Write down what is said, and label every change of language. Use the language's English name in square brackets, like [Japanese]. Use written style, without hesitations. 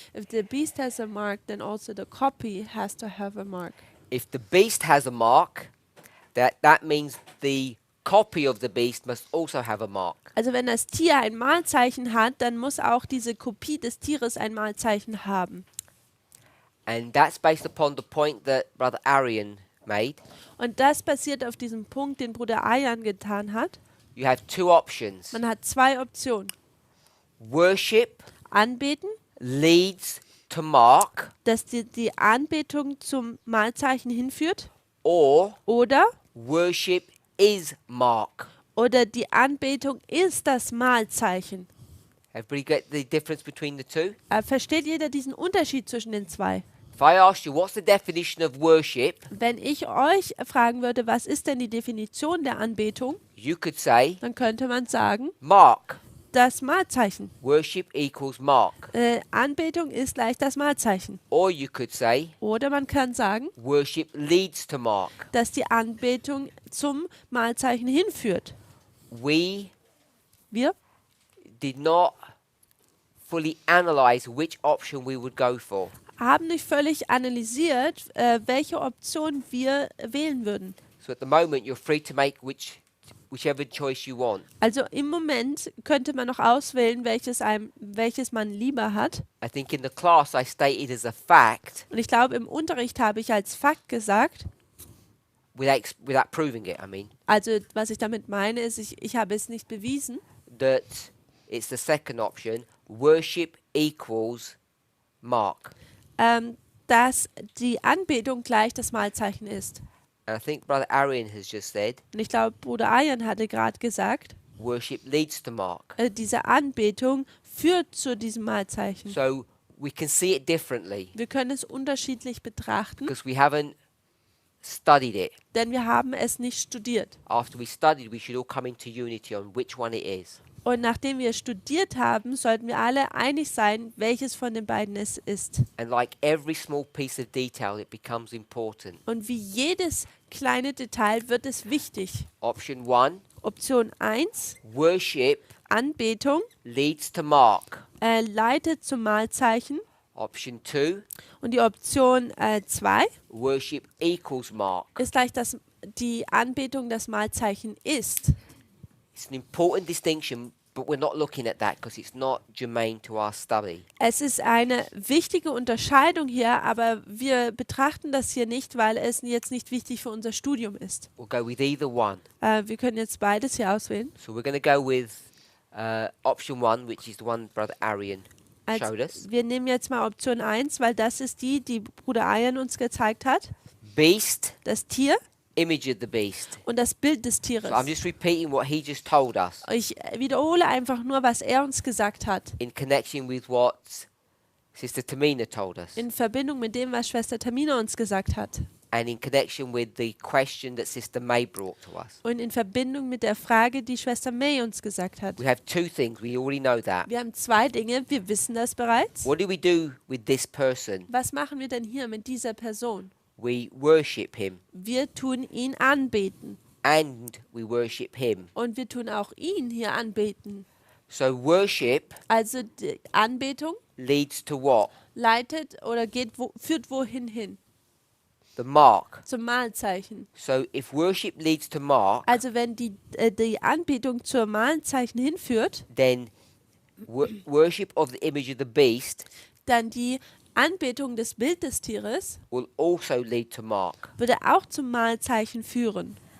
[English] If the beast has a mark, then also the copy has to have a mark. If the beast has a mark, that means the copy of the beast must also have a mark. [German] Also wenn das Tier ein Malzeichen hat, dann muss auch diese Kopie des Tieres ein Malzeichen haben. [English] And that's based upon the point that Brother Arian made. [German] Und das basiert auf diesem Punkt, den Bruder Ayan getan hat. [English] You have two options. [German] Man hat zwei Optionen. [English] Worship [German] Anbeten, [English] leads to mark, [German] dass die Anbetung zum Malzeichen hinführt, [English] or [German] oder [English] worship is mark. [German] die Anbetung ist das Malzeichen. [English] Everybody get the difference between the two? [German] Versteht jeder diesen Unterschied zwischen den zwei? [English] If I asked you what's the definition of worship, [German] Wenn ich euch fragen würde, was ist denn die Definition der Anbetung, [English] you could say [German] dann könnte man sagen, [English] mark. [German] das Malzeichen. [English] Worship equals mark. [German] Anbetung ist gleich das Malzeichen. [English] Or you could say [German] Oder man kann sagen, [English] worship leads to mark. [German] dass die Anbetung zum Malzeichen hinführt. [English] We [German] Wir [English] did not fully analyze which option we would go for. [German] haben nicht völlig analysiert, welche Option wir wählen würden. [English] So at the moment, you're free to make whichever choice you want. [German] Also im Moment könnte man noch auswählen, welches man lieber hat. [English] I think in the class I stated as a fact, [German] Und ich glaube, im Unterricht habe ich als Fakt gesagt, [English] without proving it, I mean, [German] also was ich damit meine, ist, ich habe es nicht bewiesen, [English] that it's the second option, worship equals mark. [German] dass die Anbetung gleich das Malzeichen ist. [English] And I think Brother Arian has just said, [German] Und ich glaube, Bruder Ayan hatte gerade gesagt, [English] worship leads to mark. [German] diese Anbetung führt zu diesem Malzeichen. [English] So we can see it differently [German] Wir können es unterschiedlich betrachten, [English] because we haven't studied it. [German] denn wir haben es nicht studiert. [English] After we studied, we should all come into unity on which one it is. [German] Und nachdem wir studiert haben, sollten wir alle einig sein, welches von den beiden es ist. [English] And like every small piece of detail, it becomes important. [German] Und wie jedes kleine Detail wird es wichtig. [English] Option 1, [German] Option 1, [English] worship [German] Anbetung, [English] leads to mark. [German] leitet zum Malzeichen. [English] Option 2, [German] Und die Option 2 [English] worship equals mark. [German] ist gleich, dass die Anbetung das Malzeichen ist. [English] It's an important distinction, but we're not looking at that because it's not germane to our study. [German] Es ist eine wichtige Unterscheidung hier, aber wir betrachten das hier nicht, weil es jetzt nicht wichtig für unser Studium ist. [English] We'll go with either one. [German] Wir können jetzt beides hier auswählen. [English] So we're going to go with option 1, which is the one Brother Arian showed us. [German] Wir nehmen jetzt mal Option 1, weil das ist die Bruder Ayan uns gezeigt hat. [English] Beast, [German] Das Tier [English] image of the beast. [German] und das Bild des Tieres. [English] So I'm just repeating what he just told us [German] Ich wiederhole einfach nur, was er uns gesagt hat, [English] in connection with what Sister Tamina told us [German] in Verbindung mit dem, was Schwester Tamina uns gesagt hat [English] and in connection with the question that Sister May brought to us. [German] und in Verbindung mit der Frage, die Schwester May uns gesagt hat. [English] We have two things, we already know that. [German] Wir haben zwei Dinge, wir wissen das bereits. [English] What do we do with this person? [German] Was machen wir denn hier mit dieser Person? [English] We worship him [German] Wir tun ihn anbeten [English] and we worship him. [German] und wir tun auch ihn hier anbeten. [English] So worship [German] Also die Anbetung [English] leads to what? [German] leitet oder führt wohin hin? [English] The mark. [German] Zum Malzeichen. [English] So if worship leads to mark, [German] Also wenn die Anbetung zum Malzeichen hinführt, [English] then worship of the image of the beast [German] dann die Anbetung des Bild des Tieres [English] will also lead to mark. [German] würde auch zum Malzeichen führen.